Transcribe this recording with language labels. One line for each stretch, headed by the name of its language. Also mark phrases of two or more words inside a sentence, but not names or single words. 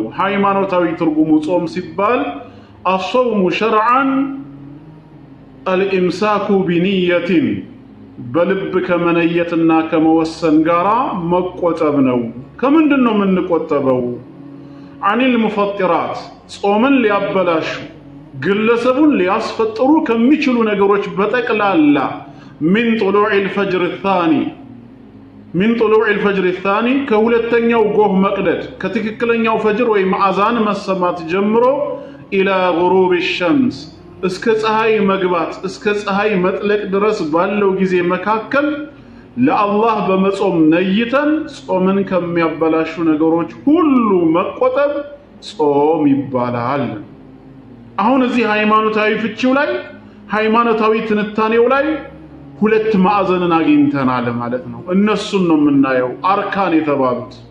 Amharic: ሃይማኖታዊ ትርጉሙ ጾም ሲባል
Arabic: الصوم شرعا الإمساك بنية
Amharic: በልብ ከመነየትና ከመወሰን ጋራ መቆጠብ ነው። ከምንድነው የምንቆጠበው?
Arabic: عن المفطرات
Amharic: ጾምን ሊያበላሹ ግለሰቡን ሊያስፈጥሩ ከሚችሉ ነገሮች በጠቅላላ
Arabic: من طلوع الفجر الثاني من طلوع الفجر
Amharic: الثاني كهولتኛው ጎህ መቅደድ ከትክክለኛው ፈጅር ወይ ማአዛን መሰማት ጀምሮ
Arabic: الى غروب
Amharic: الشمس እስከ ፀሐይ መግባት እስከ ፀሐይ መጥለቅ ድረስ ባለው ጊዜ መካከል ለአላህ በመጾም ነይተን ጾምን ከሚያበላሹ ነገሮች ሁሉ መቆጠብ ጾም ይባላል። አሁን እዚህ ሃይማኖታዊ ፍቺው ላይ ሃይማኖታዊ ትንታኔው ላይ ሁለት ማዕዘንን አግኝተናል ማለት ነው። እነሱን ነው የምናየው አርካን የተባሉት።